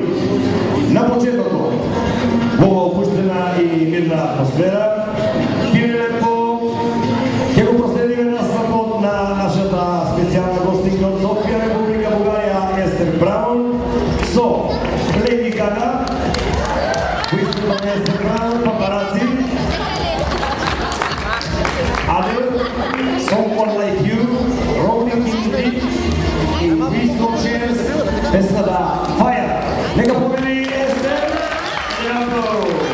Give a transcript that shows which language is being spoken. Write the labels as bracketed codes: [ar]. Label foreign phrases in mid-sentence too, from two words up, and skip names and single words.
[mk] На почетокот, во ова опуштена и мирна атмосфера, лепо ќе го проследиме настапот на нашата специјална гостинка од Софија, Република Бугарија, Естер Браун, со Леди Гага, кој на Естер Браун, папараци, Adele, Someone Like You, Rolling in the Deep и Crystal Chairs, песната Fire. Нека победи Естер и аплауз.